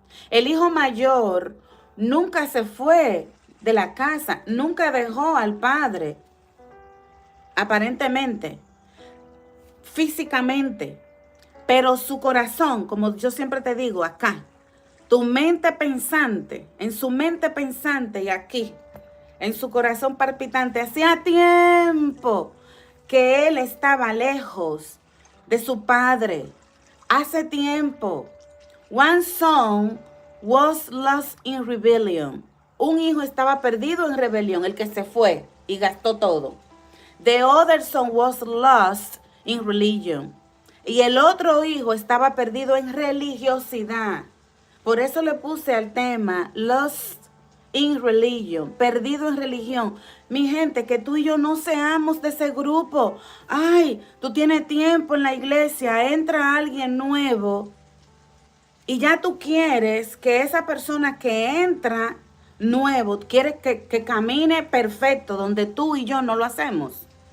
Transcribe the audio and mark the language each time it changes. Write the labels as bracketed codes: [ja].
[es] El hijo mayor nunca se fue de la casa, nunca dejó al padre, aparentemente, físicamente, pero su corazón, como yo siempre te digo acá, tu mente pensante, en su mente pensante y aquí, en su corazón palpitante, hacía tiempo que él estaba lejos de su padre. Hace tiempo. [en] One son was lost in rebellion. [es] Un hijo estaba perdido en rebelión, el que se fue y gastó todo. [en] The other son was lost in religion. [es] Y el otro hijo estaba perdido en religiosidad. Por eso le puse al tema [en] Lost in Religion, [es] perdido en religión. Mi gente, que tú y yo no seamos de ese grupo. Ay, tú tienes tiempo en la iglesia, entra alguien nuevo y ya tú quieres que esa persona que entra nuevo, quieres que camine perfecto donde tú y yo no lo hacemos.